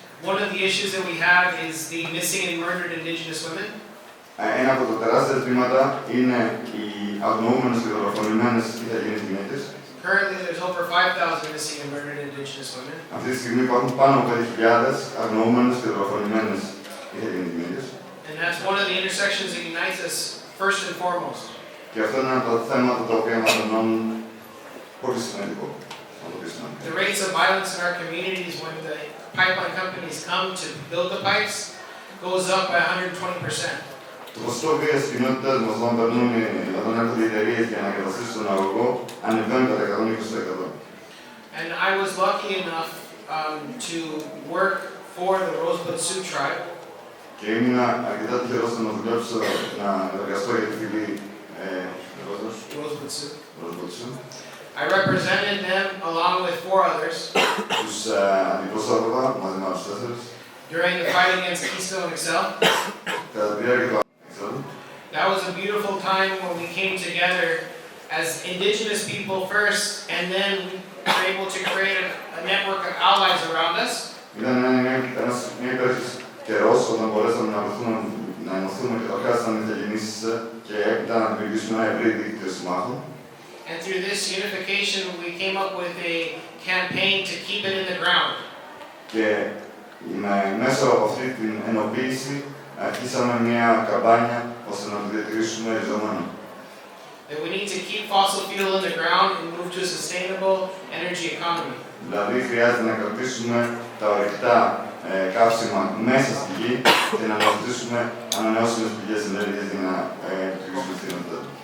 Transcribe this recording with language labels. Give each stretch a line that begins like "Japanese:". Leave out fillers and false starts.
English: One of the issues that we have is the missing and murdered indigenous women.
Greek: Ένα από τα τεράστια ζητήματα είναι οι αγνοούμενες και δολοφονημένες Ιθαγενείς γυναίκες.
English: Currently, there's over 5,000 missing and murdered indigenous women.
Greek: Αυτή τη στιγμή υπάρχουν πάνω από 5.000 αγνοούμενες και δολοφονημένες Ιθαγενείς γυναίκες.
English: And that's one of the intersections that unites us first and foremost.
Greek: Και αυτό είναι ένα από τα θέματα τα οποία μας ενώνουν πολύ σημαντικό.
English: The rates of violence in our communities when the pipeline companies come to build the pipes goes up by 120%.
Greek: Το ποσοστό βίας της κοινότητας μας όταν έρχονται οι εταιρείες για να εγκαταστήσουν τον αγωγό ανεβαίνει κατά 120%.
English: And I was lucky enough to work for the Rosebud Sioux tribe.
Greek: Και ήμουν αρκετά τυχερός να δουλέψω, να εργαστώ για τη φυλή Rosebud Sioux. Rosebud Sioux.
English: I represented them along with 4 others.
Greek: Τους αντιπροσώπευα μαζί με άλλους 4.
English: During the fight against Keystone XL.
Greek: Κατά τη διάρκεια του
English: That was a beautiful time when we came together as indigenous people first, and then we were able to create a network of allies around us.
Greek: Ήταν μια υπέροχη καιρός όταν μπορέσαμε να ενωθούμε και καταρχάς σαν Ιθαγενείς και έπειτα να δημιουργήσουμε ένα ευρύ δίκτυο συμμάχων.
English: And through this unification, we came up with a campaign to keep it in the ground.
Greek: Και μέσω από αυτή την ενοποίηση αρχίσαμε μια καμπάνια ώστε να το διατηρήσουμε ριζωμένο.
English: That we need to keep fossil fuel in the ground and move to a sustainable energy economy.
Greek: Δηλαδή χρειάζεται να κρατήσουμε τα ορυκτά καύσιμα μέσα στη γη και να αναζητήσουμε ανανεώσιμες πηγές ενέργειας για να επιτυχήσουμε την κοινότητα.